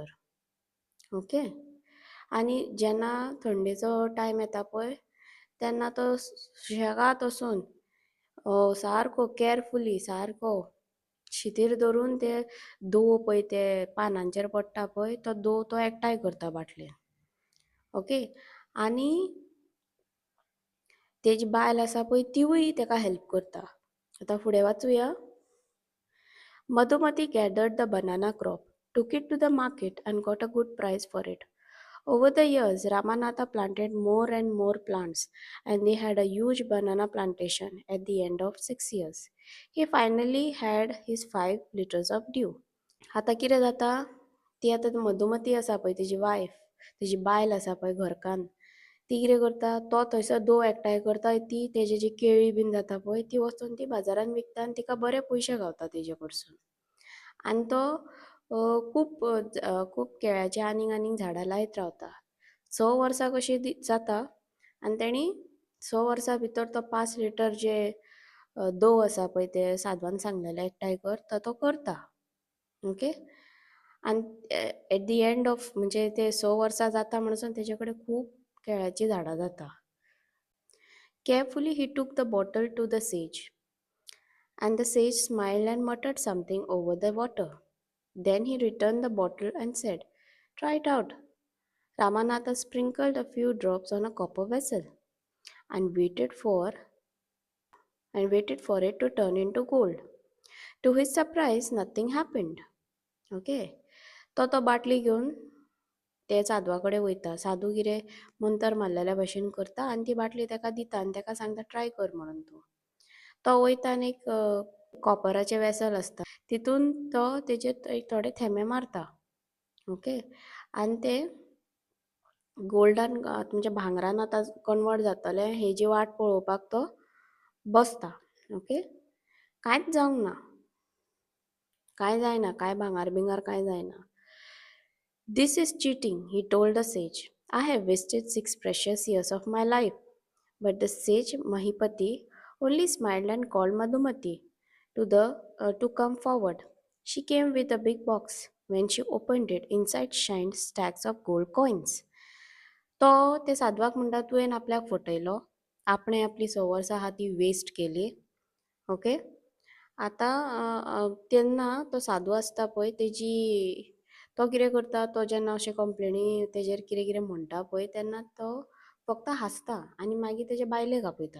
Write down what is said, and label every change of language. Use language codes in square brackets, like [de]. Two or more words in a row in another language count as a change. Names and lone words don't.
[kok] ओके, आनी जेन्ना थंडेचो टायम येता पळय तेन्ना तो सुशेगाद वचून सारको केअरफुली सारको शिथीर धरून ते दंव पळय ते पानांचेर पडटा पळय तो दंव तो एकठांय करता बाटलेन. ओके, आनी तेजी बायल आसा पळय तिवूय ताका हेल्प करता. आतां फुडें वाचूया. [en] Madhumati gathered the banana crop, took it to the market and got a good price for it. Over the years, Ramanatha planted more and more plants, and they had a huge banana plantation at the end of 6 years. He finally had his 5 liters of dew. [kok] आता कितें जाता, ती आतां मधुमती आसा पळय तेजी वायफ, तेजी बायल आसा पळय घरकान्न, ती कितें करता, तो थंयसर दंव एकठांय करता, ती तेजी जी केळी बीन जाता पळय ती वचून ती बाजारान विकता आनी तिका बरे पयशे गावता तेजे कडसून. आनी तो खूब केळ्याची आनीक झाडां लायत रावता. 6 वर्सां कशी जाता आनी तेणी 6 वर्सां भितर तो 5 लिटर जे दंव आसा पळय ते साधवान सांगलेले एकठांय कर तो करता. ओके, आनी [en] at the end of [kok] म्हणजे ते 6 वर्सां जाता म्हणसर तेजे कडेन खूब केळ्याचीं झाडां जाता. [en] Carefully he took the bottle to the sage, and the sage smiled and muttered something over the water. Then he returned the bottle and said, "Try it out." Ramanatha sprinkled a few drops on a copper vessel and waited for it to turn into gold. To his surprise, nothing happened. [kok] Okay, तो बाटली घेवन ते साधवा कडेन वयता. साधू कितें मंतर मारलेल्या भशेन करता आनी ती बाटली ताका दिता आनी ताका सांगता ट्राय कर म्हणून तूं. तो वयता आनी एक कॉपराचें वेसल आसता तितून तो तेजे थोडे थेंबे मारता. ओके, आनी ते गोल्डान म्हणजे भांगरान आतां कन्वर्ट जातलें हेजी वाट पळोवपाक तो बसता. ओके, कांयच जावंक ना, कांय जायना, कांय भांगार बिंगार कांय जायना. [en] "This is cheating," he told the sage. "I have wasted 6 precious years of my life." But the sage Mahipati only smiled and called Madhumati to come forward. She came with a big box. When she opened it, inside shined stacks of gold coins. [kok] तो ते साधवाक म्हणटा तुवें आपल्याक फटयलो, आपणें आपली 6 वर्सां आहा ती वेस्ट केली. ओके, आतां तेन्ना तो साधू आसता पळय तो कितें करता, तो जेन्ना अशें कंप्लेनी तेजेर कितें कितें म्हणटा पळय तेन्ना तो फक्त हांसता आनी मागीर तेजे बायलेक आपयता.